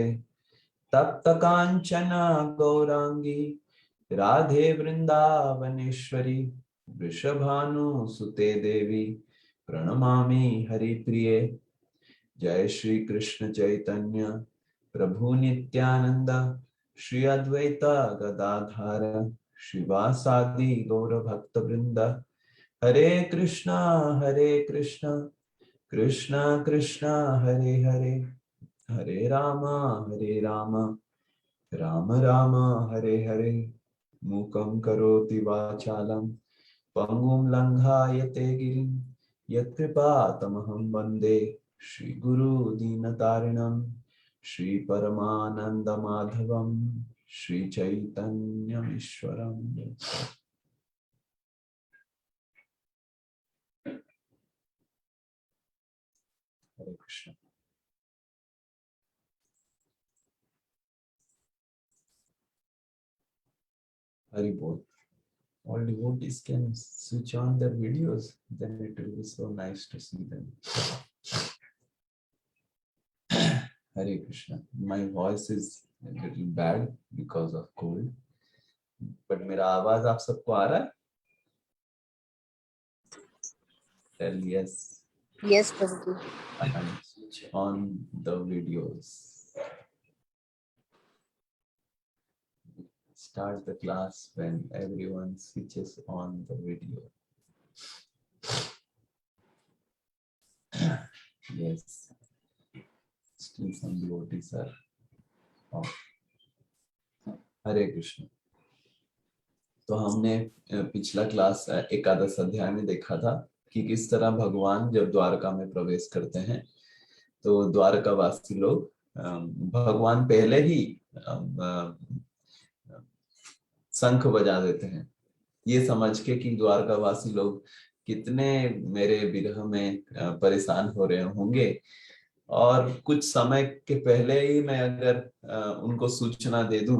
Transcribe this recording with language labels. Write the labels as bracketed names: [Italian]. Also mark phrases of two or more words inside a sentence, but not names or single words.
[Sanskrit] तप्त कांचन गौरांगी राधे वृंदावनेश्वरी वृषभानुसुते देवी प्रणमामि हरिप्रिये। जय श्री कृष्ण चैतन्य प्रभु नित्यानंद श्री अद्वैत गदाधर शिवासादि गौर भक्त वृंद। हरे कृष्णा कृष्णा कृष्णा हरे हरे, हरे राम राम राम हरे हरे। मूकं करोति वाचालं पंगुं लंघायते गिरिं यत्कृपातमहं वन्दे श्रीगुरु दीनतारिणं श्री परमानंद माधवं श्री चैतन्यमीश्वरम्। [Hindi] हरे कृष्ण। हरि बोल। [English] All devotees can switch on their videos, then it will be so nice to see them. Hare Krishna. My voice is a little bad because of cold, but [Hindi] मेरा आवाज आप सबको आ रहा है? [English] Tell yes. Yes, Prabhu. And switch on the videos. Start the class when everyone switches on the video. Yes. Still some devotees are off. [Hindi] हरे कृष्ण। तो हमने पिछला क्लास एकादश अध्याय में देखा था कि किस तरह भगवान जब द्वारका में प्रवेश करते हैं तो द्वारकावासी लोग भगवान पहले ही शंख बजा देते हैं, ये समझ के कि द्वारकावासी लोग कितने मेरे विरह में परेशान हो रहे होंगे, और कुछ समय के पहले ही मैं अगर उनको सूचना दे दूं।